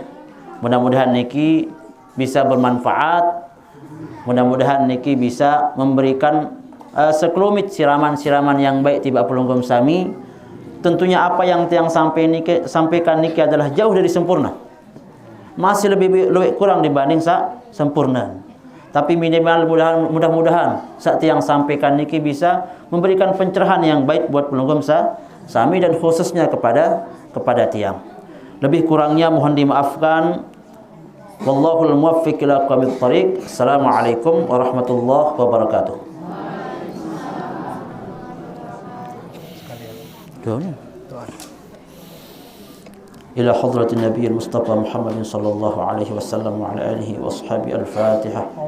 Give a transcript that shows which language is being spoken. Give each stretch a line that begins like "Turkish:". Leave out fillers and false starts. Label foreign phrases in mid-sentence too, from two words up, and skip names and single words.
Indonesian: Mudah-mudahan niki bisa bermanfaat. Mudah-mudahan niki bisa memberikan sekelumit siraman-siraman yang baik tiba pelunggum sami. Tentunya apa yang tiang sampaikan niki adalah jauh dari sempurna. Masih lebih kurang dibanding sempurna. Tapi minimal mudah-mudahan saat yang sampaikan niki bisa memberikan pencerahan yang baik buat pelunggum sami dan khususnya kepada tiang. Lebih kurangnya mohon dimaafkan.
Arabic: والله الموفق إلى أقوم الطريق. السلام عليكم ورحمة الله وبركاته. إلى حضرة النبي المصطفى محمد صلى الله عليه وسلم وعلى آله وأصحابه الفاتحة.